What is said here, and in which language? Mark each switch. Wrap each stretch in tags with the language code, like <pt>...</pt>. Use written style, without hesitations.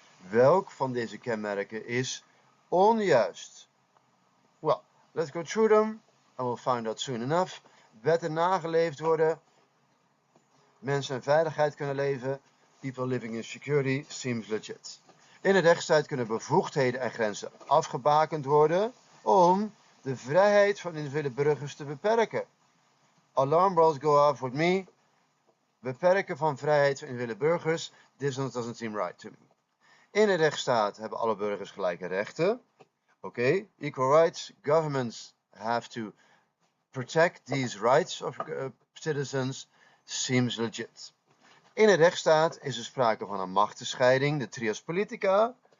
<nl>Welk van deze kenmerken is onjuist?</nl> <en>Well, let's go through them. And we'll find out soon enough.</en> <nl>Wetten nageleefd worden. Mensen in veiligheid kunnen leven.</nl> <en>People living in security seems legit.</en> <nl>In de rechtsstaat kunnen bevoegdheden en grenzen afgebakend worden om de vrijheid van individuele burgers te beperken.</nl> <en>Alarm bells go off with me.</en> <nl>Beperken van vrijheid van individuele burgers.</nl> <en>This doesn't seem right to me.</en> <nl>In een rechtsstaat hebben alle burgers gelijke rechten.</nl> <en>Oké, equal rights. Governments have to protect these rights of citizens. Seems legit.</en> <nl>In een rechtsstaat is er sprake van een machtenscheiding, de trias politica.</nl>